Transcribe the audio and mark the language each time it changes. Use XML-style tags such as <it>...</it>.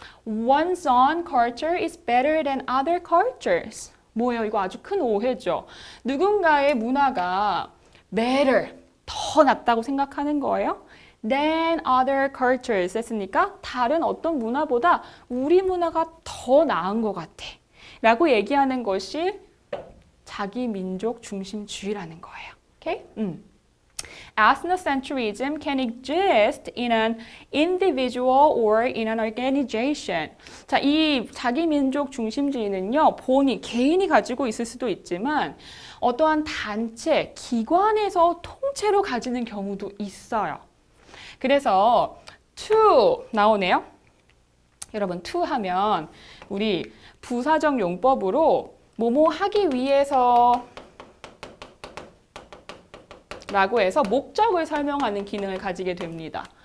<en>One's own culture is better than other cultures.</en> <ko>뭐예요? 이거 아주 큰 오해죠. 누군가의 문화가 better, 더 낫다고 생각하는 거예요.</ko> <en>than other cultures</en> <ko>했으니까 다른 어떤 문화보다 우리 문화가 더 나은 것 같아. 라고 얘기하는 것이 자기 민족 중심주의라는 거예요. 오케이?</ko> <en>Ethnocentrism can exist in an individual or in an organization.</en> <ko>자, 이 자기 민족 중심주의는요, 개인이 가지고 있을 수도 있지만 어떠한 단체, 기관에서 통째로 가지는 경우도 있어요. 그래서 to 나오네요. 여러분, to 하면 우리 부사적 용법으로 뭐뭐 하기 위해서 라고 해서 목적을 설명하는 기능을 가지게 됩니다.</ko>